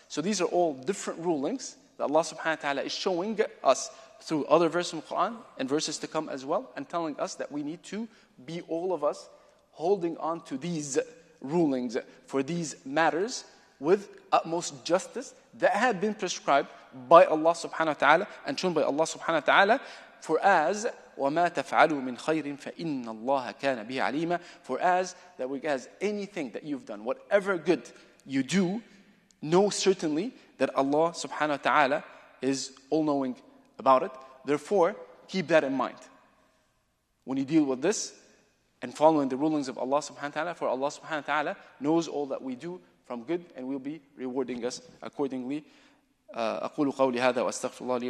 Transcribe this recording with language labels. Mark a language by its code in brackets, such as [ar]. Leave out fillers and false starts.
[en] So these are all different rulings that Allah subhanahu wa ta'ala is showing us through other verses in the Quran and verses to come as well, and telling us that we need to be, all of us, holding on to these rulings for these matters with utmost justice that had been prescribed by Allah subhanahu wa ta'ala and shown by Allah subhanahu wa ta'ala. For as [ar] وَمَا تَفْعَلُوا مِنْ خَيْرٍ فَإِنَّ اللَّهَ كَانَ بِهِ عَلِيمًا. [en] For as anything that you've done, whatever good you do, know certainly that Allah subhanahu wa ta'ala is all-knowing about it. Therefore, keep that in mind when you deal with this and following the rulings of Allah subhanahu wa ta'ala, for Allah subhanahu wa ta'ala knows all that we do from good and will be rewarding us accordingly. [ar] أقول قولي هذا وأستغفر الله لي